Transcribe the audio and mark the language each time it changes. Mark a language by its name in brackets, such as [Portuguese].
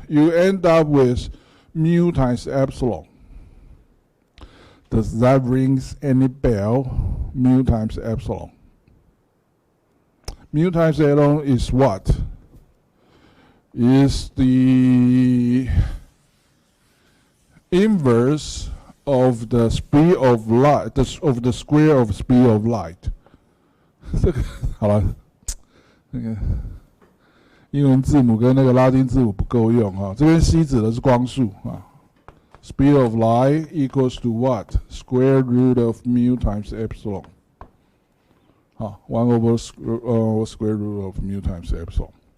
[English] You end up with mu times epsilon. Does that ring any bell? Mu times epsilon. mu times epsilon is what? Is the inverse of the speed of light, of the square of speed of light. [Chinese] 这个好了，那个英文字母跟那个拉丁字母不够用啊。这边 c 指的是光速啊。 [English] Speed of light equals to what? Square root of mu times epsilon. 好 ，1 over square root of mu times epsilon.